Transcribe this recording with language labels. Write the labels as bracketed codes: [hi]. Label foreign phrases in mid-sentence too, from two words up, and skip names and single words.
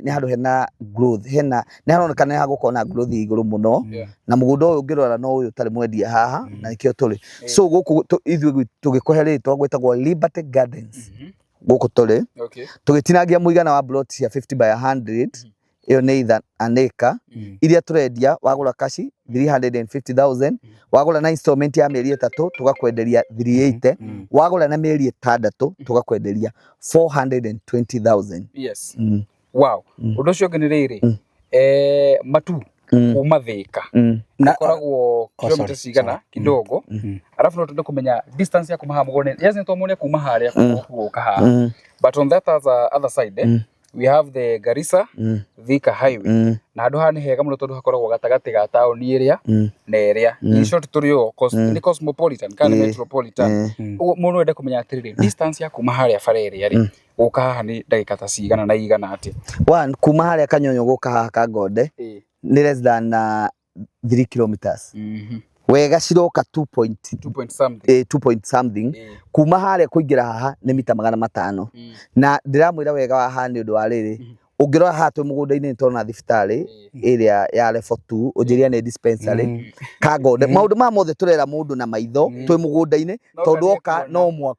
[ki] nĩ handũ hena growth hena nĩ haronekana nĩ hagũkorwo na growth igũrũ mũno na mũgũnda ũyũ ũngĩrora no ũyũ ũtarĩ mwendia haha na nĩkĩo tũrĩ so gũkũ ithuĩ tũgĩkũhe rĩtwa gwĩtagwo Liberty Gardens gũkũ tũrĩ tũgĩtinangia mũigana wa plot cia 50 by 100 iyo nĩ [en] an acre [ki] iria tũrendia wagũra kashi 350,000 wagũra na installment ya mĩeri 3 tugakwenderia 380 wagũra na mĩeri 6 tugakwenderia 420,000 wow undu ucio ngĩ nĩ rĩrĩ matu kuma Thika na koragwo kilomita cigana [sw] kidogo alafu [ki] no tunde kumenya distance ya kuma haha mũgũnda yes nĩ twamũria kuma harĩa gũka haha [en] but on that other side we have the Garissa Thika highway [ki] na handu haha ni hega muno tondu hakoragwo gatagati ga taoni iria na iria [en] in short [ki] turio ni cosmopolitan kana metropolitan muno ende kumenya atiriri distance ya kuma haria bara iria ri guka haha ni ndagika ta cigana na igana ati one kuma haria Kanyonyo guka haha Kangonde ni [en] less than 3 kilometers [ki] wega ciroka [en] 2 point something [ki] kuma haria kuingira haha ni mita 500 na ndiramwira wega wa haha ni undu wa riri ungirora haha twi mugunda-ini tona thibitari area ya level 2 unjiria ni dispensary Kangonde maundu ma mothe turera mundu na maitho twi mugunda-ini tondu oka no